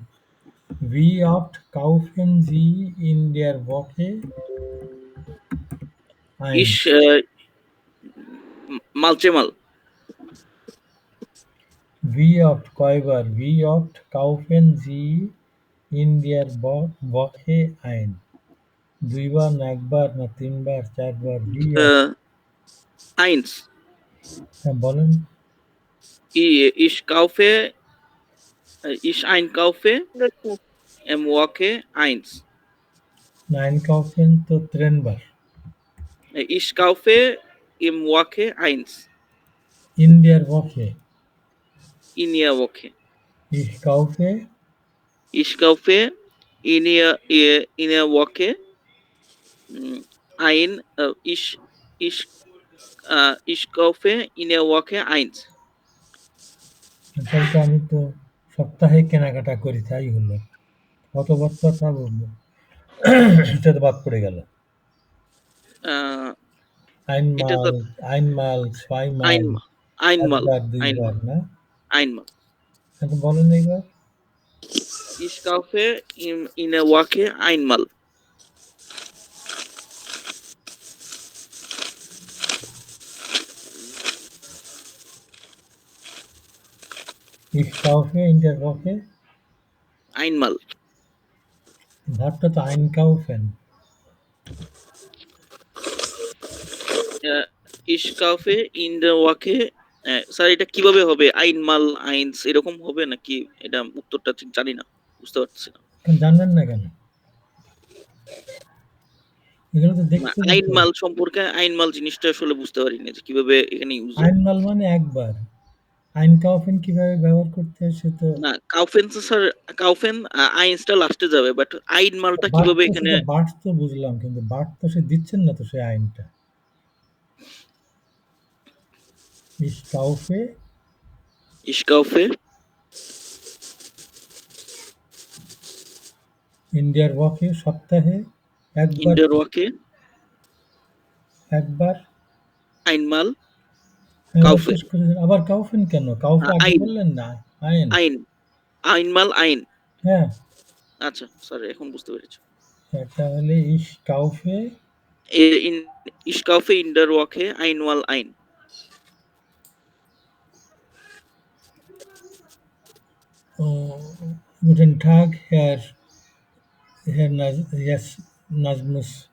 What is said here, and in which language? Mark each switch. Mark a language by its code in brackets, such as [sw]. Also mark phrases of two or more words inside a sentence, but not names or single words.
[de] Wie oft kaufen Sie in der Woche ein? ich multiple. Wie oft kaufen Sie in der Woche ein? [bn] ২ বার না ১ বার না ৩ বার ৪ বার? [de] Wie oft? Uh, Eins. [bn] হ্যাঁ বলেন। [de] Ich kaufe, ich einkaufe im Woche eins. einkaufen তো trennbar. Ich kaufe im Woche eins. In der Woche. In der Woche. Ich kaufe Ich kaufe in der Woche ich kaufe in der Woche eins. [bn] তাহলে তো আমি তো সপ্তাহে কেনাকাটা করি, তাই হলো। কথাবার্তাটা বলবো এটা তো বাদ পড়ে গেল। Äh, এটা [de] einmal [bn] তো [de] einmal zweimal einmal, [bn] একবার দুইবার [de] einmal, [bn] না? [de] einmal. [bn] এখন বলেন এইবার। [de] Ich kaufe in der Woche einmal. Ich kaufe in der Woche Einmal. [bn] ভাবটা তো einkaufen। [de] Ich kaufe in der Woche [bn] স্যার এটা কিভাবে হবে? [de] einmal eins [bn] এরকম হবে নাকি? এটা উত্তরটা ঠিক জানি না, বুঝতে পারছি না। জানবেন না কেন? এগুলো তো দেখতে হবে তো। einmal সম্পর্কে einmal জিনিসটা আসলে বুঝতে পারি না যে কিভাবে এখানে ইউজ হয়। einmal মানে একবার। einkaufen কিভাবে ব্যবহার করতে হয় সে তো না, kaufen তো স্যার, [de] kaufen eins [bn] টা লাস্টে যাবে, বাট einmalটা বার্ট কিভাবে তো এখানে? সেটা বার্ট তো বুঝলাম, কিন্তু বার্ট তো সে দিচ্ছেন না তো সেই আইনটা। [de] Ich kaufe Ich kaufe in der Woche সপ্তাহে in [bn] একবার [de] der Woche [bn] একবার [de] einmal [bn] হ্যাঁ, এবার [de] kaufen. [bn] শেষ করে দিন। আবার kaufen কেন? kaufe আগে [de] ein [bn] বললেন না? [de] ein ein einmal ein. [bn] হ্যাঁ, আচ্ছা স্যার, এখন বুঝতে পেরেছি। [de] তাহলে ich kaufe in Ich kaufe in der Woche einmal ein. guten Tag Herr yes, Nazmus,